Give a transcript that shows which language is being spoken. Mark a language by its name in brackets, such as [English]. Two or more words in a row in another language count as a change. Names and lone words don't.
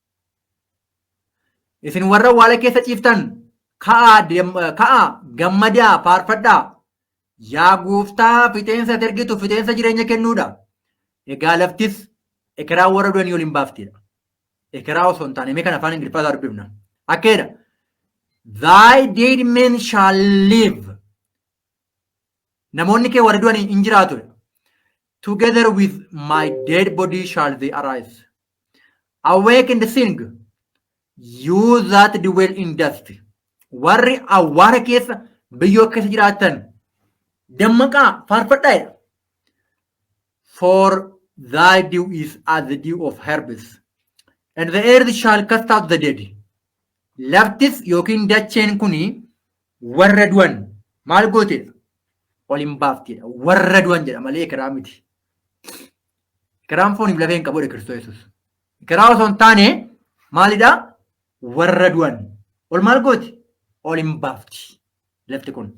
[Oromo] Isin warra awwaala keessa ciiftan ka'aa gammadaa faarfadhaa. Yaa gooftaa fixeensa ergitu fixeensa jireenya kennuudha. Egaa laftis ekeraa warra du'anii ol hin baaftedha. Ekeraa osoo hin taane mee kan afaan Ingiliffaa dubbifna. Akkeedha. [English] Thy dead men shall live. [Oromo] Namoonni kee warra du'anii hin jiraatudha. [English] Together with my dead body shall they arise. Awake and sing, you that dwell in dust. [Oromo] Warri awwaara keessa biyyoo keessa jiraatan dammaqaa faarfadhaa. [English] For thy dew is as the dew of herbs, and the earth shall cast out the dead. [Oromo] Laftis yookiin dacheen kuni warra du'an maal gootedha? Ol hin baaftedha. Warra du'an jedha malee ekeraa miti. Ekeraan fooniif lafee hin qabudha Kiristoos Yesuus. Ekeraa osoo hin taane maalidha? Warra du'an. Ol maal gooti? Ol hin baafti lafti kun.